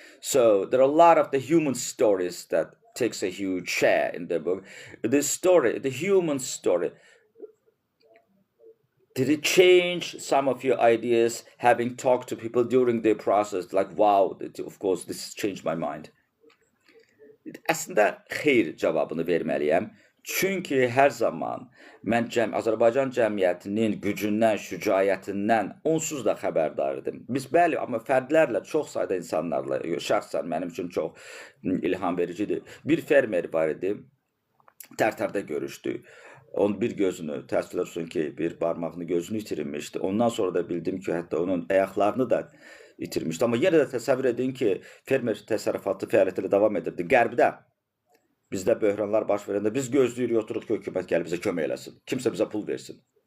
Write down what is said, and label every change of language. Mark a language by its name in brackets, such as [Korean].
[English] So there are a lot of the human stories that takes a huge share in the book. The human story, did it change some of your ideas having talked to people during the process? Like, wow, of course, this changed my mind. [Azerbaijani] Əslində xeyr cavabını verməliyəm. Çünki hər zaman mən Azərbaycan cəmiyyətinin gücündən, şücaətindən onsuz da xəbərdar idim. Biz bəli, amma fərdlərlə, çox sayda insanlarla, şəxsən mənim üçün çox ilham vericidir. Bir fermer var idi, Tərtərdə görüşdük. Onun bir gözünü, təəssüflər olsun ki, bir barmağını, gözünü itirilmişdi. Ondan sonra da bildim ki, hətta onun ayaqlarını da itirmişdi. Amma yenə də təsəvvür edin ki, fermer təsərrüfatı fəaliyyətlə davam edirdi. Qərbdə bizdə böhranlar baş verəndə biz gözləyirik, oturuq ki, hökumət gəlib bizə kömək eləsin. Kimsə bizə pul versin.